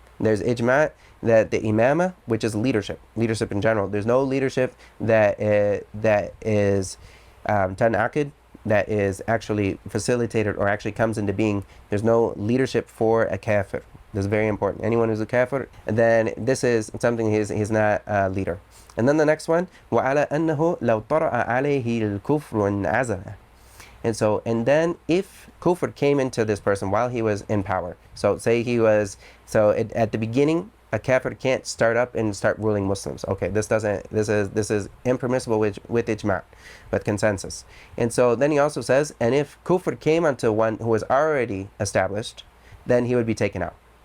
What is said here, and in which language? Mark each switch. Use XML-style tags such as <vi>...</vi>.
<en>There's ijma that the imama, which is leadership in general, there's no leadership that is tanaqid, that is actually facilitated or actually comes into being. There's no leadership for a kafir. This is very important. Anyone who's a kafir, then this is something he's not a leader.</en> <ar>And then the next one, وَعَلَى أَنَّهُ لَوْ طَرَأَ عَلَيْهِ الْكُفْرُ وَانْعَزَلَ.</ar> <en>And then if kufr came into this person while he was in power, so say he was, at the beginning, a kafir can't start up and start ruling Muslims. Okay, this is impermissible with ijma, with consensus. And so then he also says, and if kufr came onto one who was already established, then he would be taken out.</en>